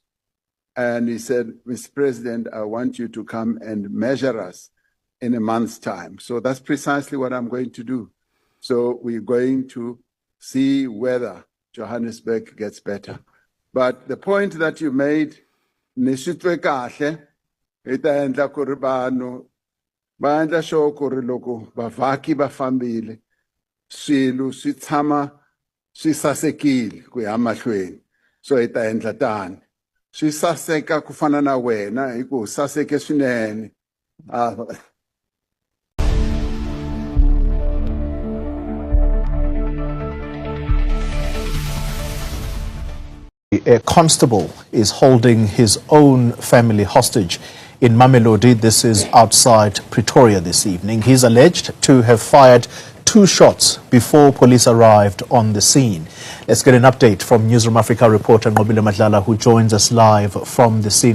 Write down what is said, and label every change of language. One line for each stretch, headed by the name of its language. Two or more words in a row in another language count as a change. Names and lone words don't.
English: And he said, Mr. President, I want you to come and measure us in a month's time. So that's precisely what I'm going to do. So we're going to see whether Johannesburg gets better. But the point that you made,
Tsonga: nisitwe kahle, ita endla ku ri vanhu va endla sure ku ri loko bavhaki va fambile swilo swi tshama swi sasekile ku ya mahlweni. So ita endla tani. Swi saseka ku fana na wena hi ku saseke swinene.
English: A constable is holding his own family hostage in Mamelodi. This is outside Pretoria this evening. He's alleged to have fired 2 shots before police arrived on the scene. Let's get an update from Newsroom Africa reporter Nqobile Madlala, who joins us live from the scene.